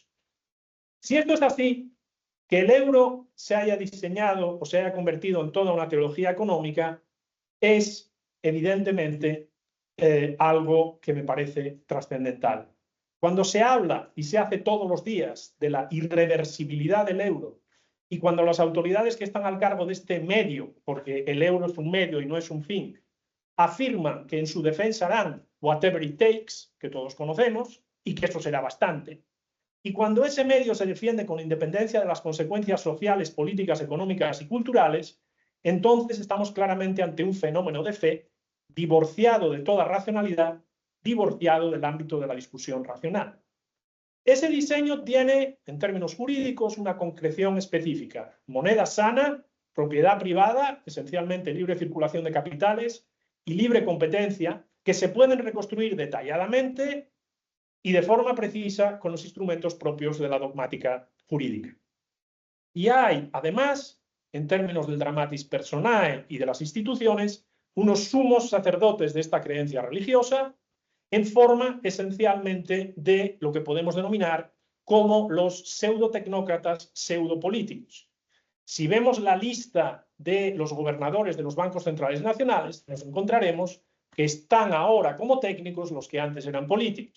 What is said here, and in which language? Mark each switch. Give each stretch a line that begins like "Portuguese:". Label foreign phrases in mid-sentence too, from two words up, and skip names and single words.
Spanish: Si esto es así, que el euro se haya diseñado o se haya convertido en toda una teología económica es evidentemente algo que me parece trascendental. Cuando se habla y se hace todos los días de la irreversibilidad del euro y cuando las autoridades que están al cargo de este medio, porque el euro es un medio y no es un fin, afirman que en su defensa harán
English: whatever it takes,
Spanish: que todos conocemos, y que eso será bastante. Y cuando ese medio se defiende con independencia de las consecuencias sociales, políticas, económicas y culturales, entonces estamos claramente ante un fenómeno de fe divorciado de toda racionalidad, divorciado del ámbito de la discusión racional. Ese diseño tiene, en términos jurídicos, una concreción específica. Moneda sana, propiedad privada, esencialmente libre circulación de capitales y libre competencia, que se pueden reconstruir detalladamente y de forma precisa con los instrumentos propios de la dogmática jurídica. Y hay, además, en términos del
Latin: dramatis personae
Spanish: y de las instituciones, unos sumos sacerdotes de esta creencia religiosa en forma esencialmente de lo que podemos denominar como los pseudotecnócratas pseudopolíticos. Si vemos la lista de los gobernadores de los bancos centrales nacionales, nos encontraremos que están ahora como técnicos los que antes eran políticos.